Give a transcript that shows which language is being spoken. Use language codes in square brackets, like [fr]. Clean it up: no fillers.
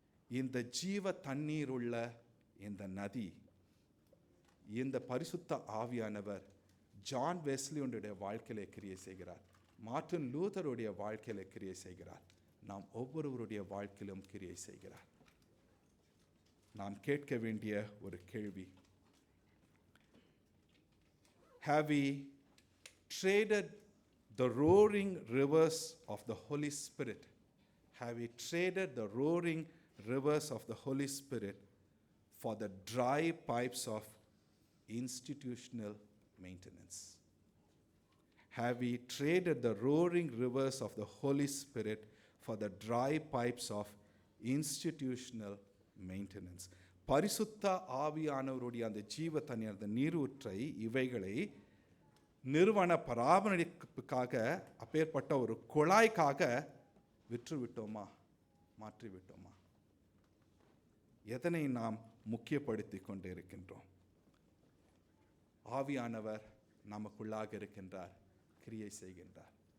[ta] இந்த ஜீவ தண்ணீர் உள்ள இந்த நதி, இந்த பரிசுத்த ஆவியானவர் ஜான் வெஸ்லியுடைய வாழ்க்கையிலே கிரியை செய்கிறார், மார்ட்டின் லூத்தருடைய வாழ்க்கையிலே கிரியை செய்கிறார், நாம் ஒவ்வொருவருடைய வாழ்க்கையிலும் கிரியை செய்கிறார். நாம் கேட்க வேண்டிய ஒரு கேள்வி, [en] have we traded the roaring rivers of the Holy Spirit? Have we traded the roaring rivers of the Holy Spirit for the dry pipes of institutional maintenance? Have we traded the roaring rivers of the Holy Spirit for the dry pipes of institutional maintenance? [ta] பரிசுத்த ஆவியானவருடைய அந்த ஜீவ தண்ணீர், அந்த நீரூற்றை, இவைகளை நிறுவன பராமரிப்புக்காக அப்பேற்பட்ட ஒரு குழாய்க்காக விற்றுவிட்டோமா, மாற்றிவிட்டோமா? எதனை நாம் முக்கியப்படுத்தி கொண்டு இருக்கின்றோம்? ஆவியானவர் நமக்குள்ளாக இருக்கின்றார், கிரியை செய்கின்றார்.